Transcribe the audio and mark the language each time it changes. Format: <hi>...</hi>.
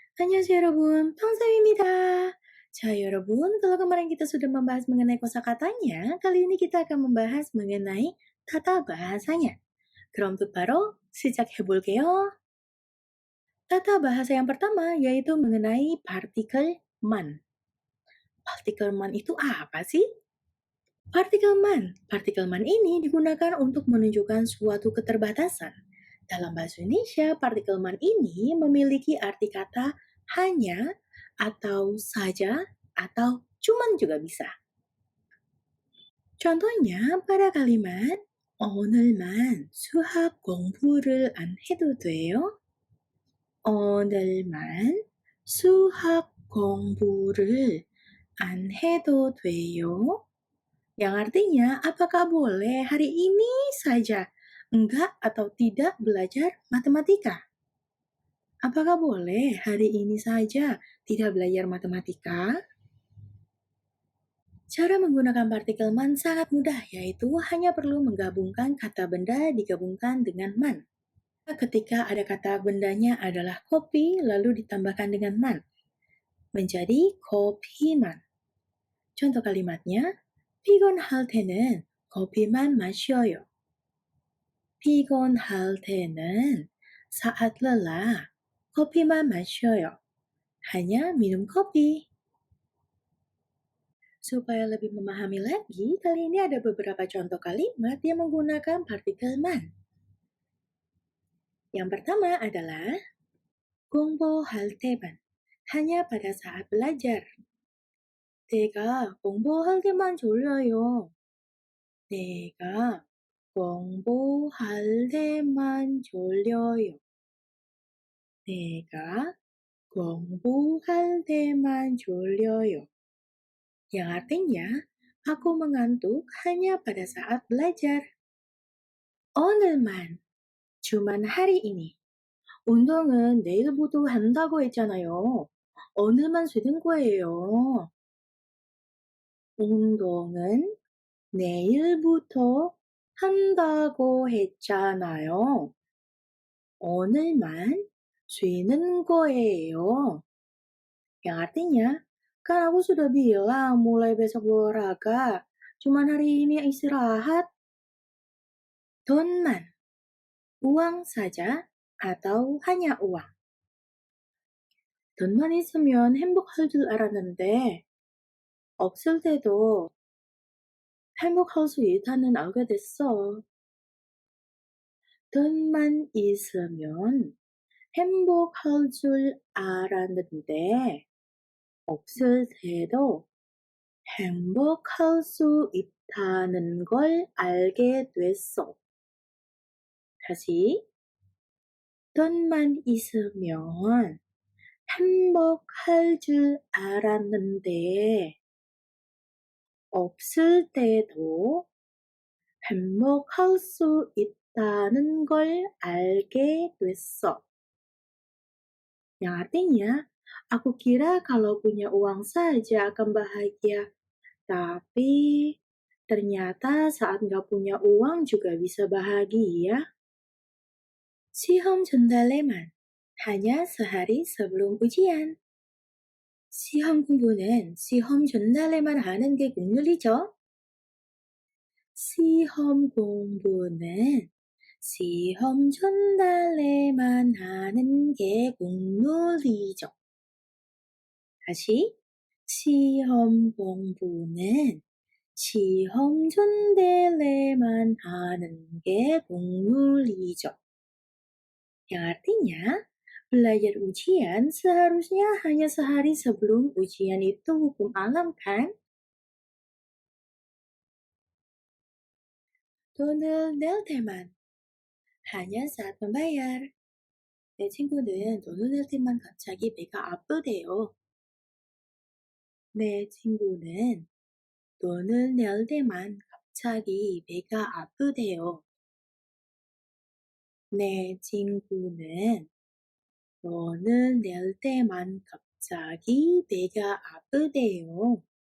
<ko>안녕하세요 여러분, 평쌤입니다. 자 여러분,</ko> <id>kalau kemarin kita sudah membahas mengenai kosakatanya, kali ini kita akan membahas mengenai tata bahasanya.</id> <ko>그럼 바로 시작해볼게요.</ko> <id>Tata bahasa yang pertama yaitu mengenai partikel man. Partikel man itu apa sih? Partikel man ini digunakan untuk menunjukkan suatu keterbatasan. Dalam bahasa Indonesia, partikel man ini memiliki arti kata hanya, atau saja, atau cuman juga bisa. Contohnya pada kalimat</id> <ko>오늘만 수학 공부를 안 해도 돼요? 오늘만 수학 공부를 안 해도 돼요?</ko> <id>Yang artinya, apakah boleh hari ini saja enggak atau tidak belajar matematika? Apakah boleh hari ini saja tidak belajar matematika? Cara menggunakan partikel man sangat mudah, yaitu hanya perlu menggabungkan kata benda digabungkan dengan man. Ketika ada kata bendanya adalah kopi, lalu ditambahkan dengan man, menjadi kopiman. Contoh kalimatnya,</id> <ko>피곤할 때는 커피만 마셔요. 피곤할 때는</ko> <id>saat lelah,</id> <ko>kopi만 마셔요.</ko> <id>Hanya minum kopi. Supaya lebih memahami lagi, kali ini ada beberapa contoh kalimat yang menggunakan partikel man. Yang pertama adalah</id> <ko>공부할 때만,</ko> <id>hanya pada saat belajar.</id> <ko>내가 공부할 때만 졸려요. 내가 공부할 때만 졸려요. 내가 공부할 때만 졸려요.</ko> <id>Yang artinya, aku mengantuk hanya pada saat belajar.</id> <ko>오늘만,</ko> <id>cuman hari ini.</id> <ko>운동은 내일부터 한다고 했잖아요. 오늘만 쉬는 거예요. 운동은 내일부터 한다고 했잖아요. 오늘만 쉬는 거예요.</ko> <id>Yang artinya, kan aku sudah bilang mulai besok olahraga, cuman hari ini istirahat.</id> <ko>돈만,</ko> <id>uang saja atau hanya uang.</id> <ko>돈만 있으면 행복할 줄 알았는데, 없을 때도 행복할 수 있다는 알게 됐어. 돈만 있으면 행복할 줄 알았는데, 없을 때도 행복할 수 있다는 걸 알게 됐어. 다시, 돈만 있으면 행복할 줄 알았는데, 없을 때도 행복할 수 있다는 걸 알게 됐어.</ko> <id>Yang artinya, aku kira kalau punya uang saja akan bahagia. Tapi ternyata saat nggak punya uang juga bisa bahagia.</id> <ko>시험 전날에만,</ko> <id>hanya sehari sebelum ujian.</id> <ko>시험 공부는 시험 전날에만 하는 게 국룰이죠. 시험 공부는 시험 전날에만 하는 게 국룰이죠. 다시, 시험 공부는 시험 전날에만 하는 게 국룰이죠.</ko> <id>Yang artinya, belajar ujian seharusnya hanya sehari sebelum ujian itu hukum alam kan?</id> <ko>돈을 낼 때만,</ko> <id>hanya saat membayar.</id> <ko>내 친구는 돈을 낼 때만 갑자기 배가 아프대요. 내 친구는 돈을 낼 때만 갑자기 배가 아프대요. 내 친구는 돈을 낼 때만 갑자기 배가 아프대요.</ko>